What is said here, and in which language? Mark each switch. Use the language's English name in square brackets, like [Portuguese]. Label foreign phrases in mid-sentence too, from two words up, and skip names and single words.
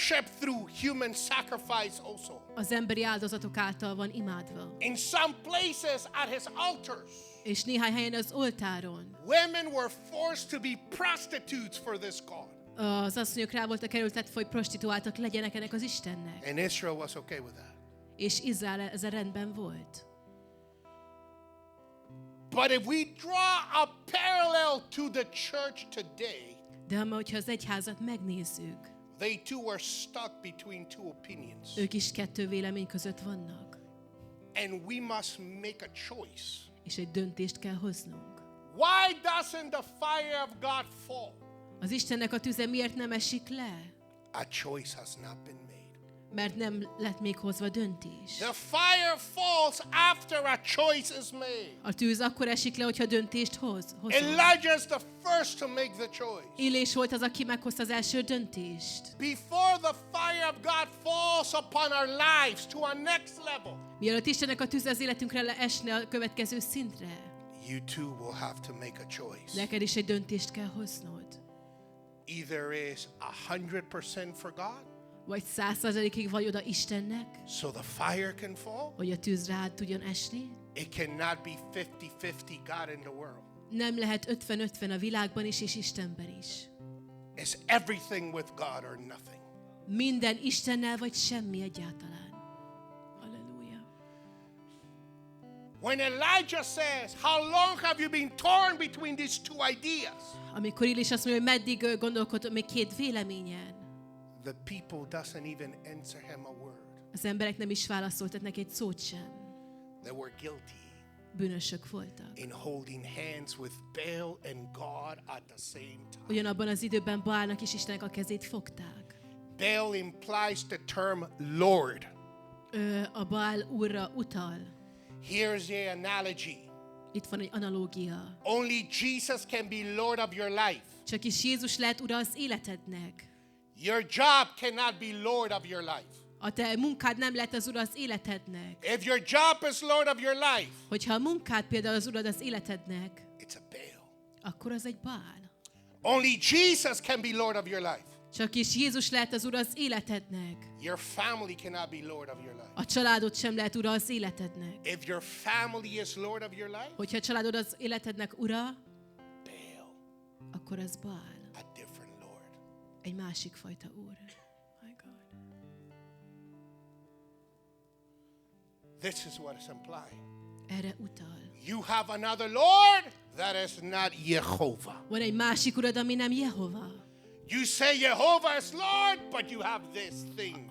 [English] worship through human sacrifice also. [Hungarian] Az emberi áldozatok által van imádva. [English] In some places at his altars, [Hungarian] És néhány helyen az oltáron [English] women were forced to be prostitutes for this God. [Hungarian] az asszonyok rá voltak erőltetve, hogy prostituáltak legyenek ennek az Istennek. [English] And Israel was okay with that. [Hungarian] És Izrael ezzel rendben volt. [English] But if we draw a parallel to the church today, [Hungarian] De hogyha az egyházat megnézzük, [English] they too were stuck between two opinions. [Hungarian] ők is kettő vélemény között vannak. [English] And we must make a choice. [Hungarian] És egy döntést kell hoznunk. [English] Why doesn't the fire of God fall? [Hungarian] Az Istennek a tüze miért nem esik le? [English] A choice has not been made. [Hungarian] Mert nem lett még hozva döntés. [English] The fire falls after a choice is made. [Hungarian] A tűz akkor esik le, hogyha döntést hozol. [English] Elijah is the first to make the choice. [Hungarian] Illés volt az, aki meghozta az első döntést. [English] Before the fire of God falls upon our lives to a next level, [Hungarian] Mielőtt Istennek a tűz az életünkre esne a következő szintre, [English] you too will have to make a choice. [Hungarian] neked is egy döntést kell hoznod. [English] Either is 100% for God, [Hungarian] Vagy 100%-ig vagy oda Istennek, [English] so the fire can fall. [Hungarian] hogy a tűz rád tudjon esni. [English] It cannot be 50-50 God in the world. [Hungarian] Nem lehet 50-50 a világban is és Istenben is. [English] It's everything with God or nothing. [Hungarian] Minden Istennel vagy semmi egyáltalán. Halleluja. [English] When Elijah says, how long have you been torn between these two ideas? [Hungarian] Amikor Illés azt mondja, hogy meddig gondolkodott még két véleményen, [English] The people doesn't even answer him a word. [Hungarian] az emberek nem is válaszoltak neki egy szót sem. [English] They were guilty [Hungarian] Bűnösök voltak. [English] in holding hands with Baal and God at the same time. [Hungarian] Ugyanabban az időben Baálnak és Istennek a kezét fogták. [English] Baal implies the term Lord. [Hungarian] A Baál úrra utal. [English] Here's the analogy. [Hungarian] Itt van egy analógia. [English] Only Jesus can be Lord of your life. [Hungarian] Csak is Jézus lehet ura az életednek. [English] Your job cannot be Lord of your life. [Hungarian] A te munkád nem lehet az ura az életednek. [English] If your job is Lord of your life, [Hungarian] Hogyha a munkád például az urad az életednek, [English] it's a Baal. [Hungarian] akkor az egy Baál. [English] Only Jesus can be Lord of your life. [Hungarian] Csak is Jézus lehet az ura az életednek. [English] Your family cannot be Lord of your life. [Hungarian] A családod sem lehet ura az életednek. [English] If your family is Lord of your life, [Hungarian] Hogyha a családod az életednek ura, [English] Baal, [Hungarian] akkor az Baál. [English] a different Lord. [Hungarian] Egy másik fajta úr. [English] My God. This is what is implied. [Hungarian] Erre utal. [English] You have another Lord that is not Jehovah. [Hungarian] Van egy másik urad, ami nem Jehova. [English] You say Jehovah is Lord, but you have this thing.